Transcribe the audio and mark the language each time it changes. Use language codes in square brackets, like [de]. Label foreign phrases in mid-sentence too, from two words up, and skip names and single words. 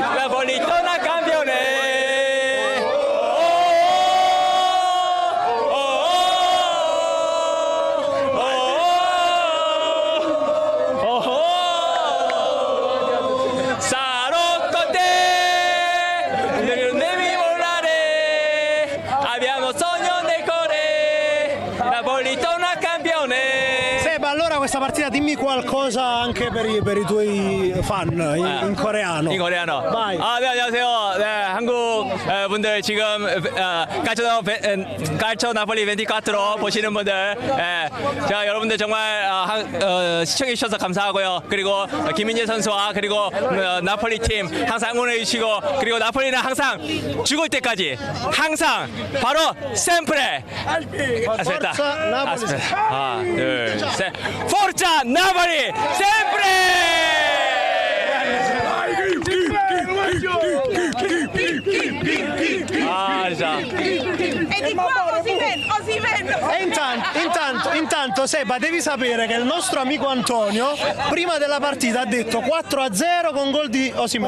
[it] La politica campione. Sarò con te. Non devi volare. Abbiamo sogno nel cuore. La politica campione. Seba, allora questa partita dimmi qualcosa anche per i tuoi fan in coreano. In coreano. Vai. [ko] 네, 안녕하세요. 네, 한국 분들 지금 calcio 나폴리 24 보시는 분들, 자, 여러분들 정말 시청해 주셔서 감사하고요. 그리고 김민재 선수와 그리고 나폴리 팀 항상 응원해 주시고, 그리고 나폴리는 항상 죽을 때까지 항상 바로 sempre. [it] Aspetta. [ko] 하나, 둘, 셋. [it] Forza Napoli sempre! già. E di qua Osimhen. E intanto Seba, devi sapere che il nostro amico Antonio prima della partita ha detto 4-0 con gol di Osimhen.